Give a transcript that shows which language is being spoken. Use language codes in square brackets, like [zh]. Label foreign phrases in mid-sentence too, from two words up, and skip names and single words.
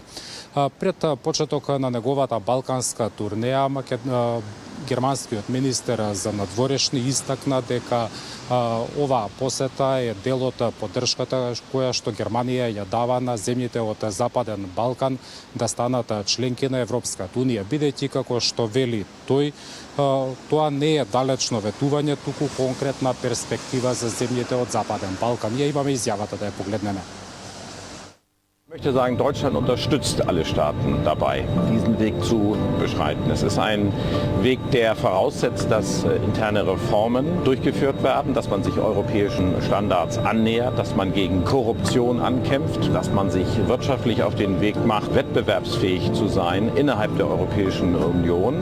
[mk] Пред почеток на неговата балканска турнеја, германскиот министер за надворешни истакна дека оваа посета е дел од поддршката која што Германија ја дава на земјите од Западен Балкан да станат членки на Европската унија, бидејќи како што вели тој, тоа не е далечно ветување, туку конкретна перспектива за земјите од Западен Балкан. Ја имаме изјавата да ја погледнеме. [de] Ich möchte sagen, Deutschland unterstützt alle Staaten dabei, diesen Weg zu beschreiten. Es ist ein Weg, der voraussetzt, dass interne Reformen durchgeführt werden, dass man sich europäischen Standards annähert, dass man gegen Korruption ankämpft, dass man sich wirtschaftlich auf den Weg macht, wettbewerbsfähig zu sein innerhalb der Europäischen Union.